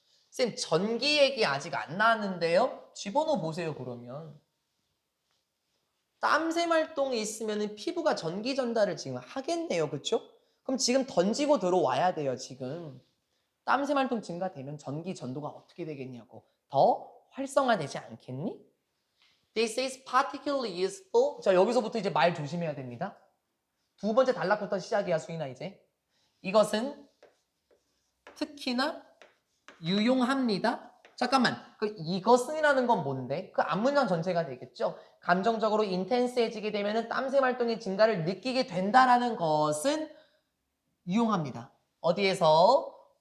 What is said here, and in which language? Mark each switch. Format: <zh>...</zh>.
<ko>쌤, 전기 얘기 아직 안 나왔는데요? 집어넣어 보세요, 그러면. 땀샘 활동이 있으면 피부가 전기 전달을 지금 하겠네요. 그쵸? 그럼 지금 던지고 들어와야 돼요, 지금. 땀샘 활동 증가되면 전기 전도가 어떻게 되겠냐고. 더 활성화되지 않겠니?</ko> <en>This is particularly useful.</en> <ko>자, 여기서부터 이제 말 조심해야 됩니다. 두 번째 단락부터 시작이야, 수인아, 이제. 이것은 특히나 유용합니다. 잠깐만, 그 이것은이라는 건 뭔데? 그 앞문장 전체가 되겠죠? 감정적으로 인텐스해지게 되면 땀샘 활동의 증가를 느끼게 된다라는 것은 유용합니다. 어디에서?</ko>